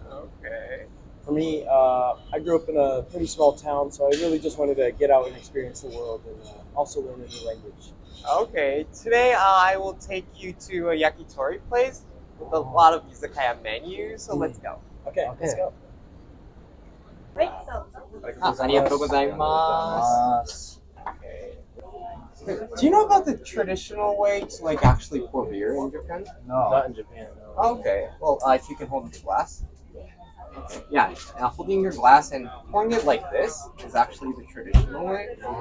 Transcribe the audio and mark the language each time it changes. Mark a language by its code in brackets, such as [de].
[en] Okay. For me, I grew up in a pretty small town, so I really just wanted to get out and experience the world and also learn a new language. Okay. Today I will take you to a yakitori place with a lot of izakaya menus. So let's go. Okay, let's go. [ja] ありがとうございます。 [en] Do you know about the traditional way to like actually pour beer in Japan? No. Not in Japan, no. Okay. Well, if you can hold the glass. Yeah, holding your glass and pouring it like this is actually the traditional way.